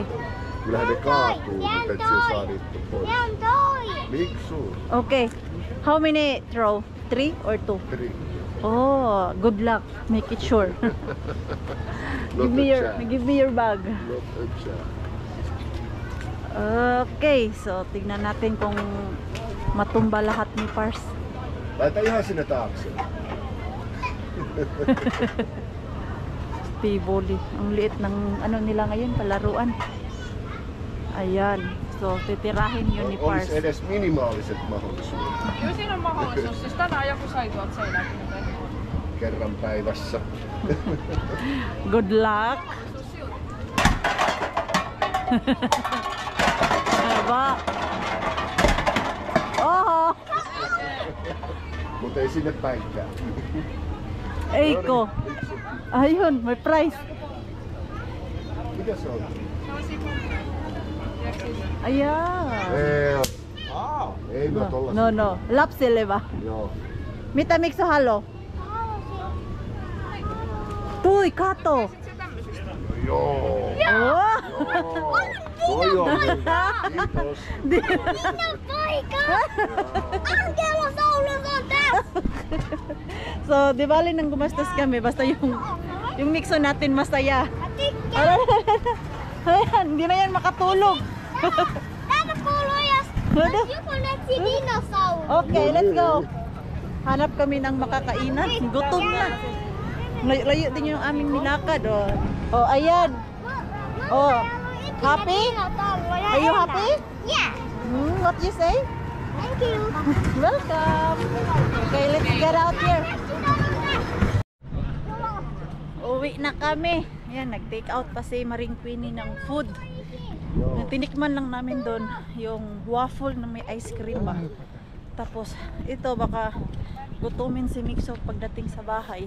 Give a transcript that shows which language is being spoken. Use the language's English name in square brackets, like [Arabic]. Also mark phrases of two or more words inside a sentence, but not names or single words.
[Finnish] Kyllähän ne kaatuu, mutta et sä saa niitä pois. Miksu? [English] Okay. How many throw? 3 or 2? 3. Oh, good luck. Make it sure. Not a Give me your bag. Not a chat. Okay, so [Filipino] tignan natin kung matumba lahat ni Pars. [Finnish] Laita ihan sinne taakse. Tivoli. [Filipino] Ang liit ng ano nila ngayon, palaruan. Ayan. So, titirahin yun ni Pars. [Finnish] Olisi edes minimaaliset mahdollisuudet. Kyllä siinä on mahdollisuus. Siis tänään joku sai tuolta seinältä. Kerran päivässä. [English] Good luck. Aba. [Finnish] Oho. Mutta ei sinne päinkään. Eiko. [Filipino] Ayun, may price. [Finnish] Mikä se on? [Filipino] Ayan. [Finnish] Ei me tollasia. No. Lapsille va. Joo. Mitä Mixo halo? Tui, kato. Joo. Oh. Toi on hyvä. Kiitos. [Filipino] So, di bali nang gumastos kami, basta yung Mixo natin masaya. Ayan, hindi na yan makatulog. [English] Okay, let's go. [Filipino] Hanap kami ng makakainan. Gutom na. Layo din yung aming nilakad. Oh, ayan. [English] Oh, happy? Are you happy? Yeah. What you say? Thank you. Welcome. Okay, let's get out here. [Filipino] Uwi na kami. Ayan, nag- [English] take out [Filipino] pa si Maring Queenie ng food. Tinikman lang namin doon yung waffle na may [English] ice cream [Filipino] ba. Tapos ito baka gutumin si Mixo pagdating sa bahay.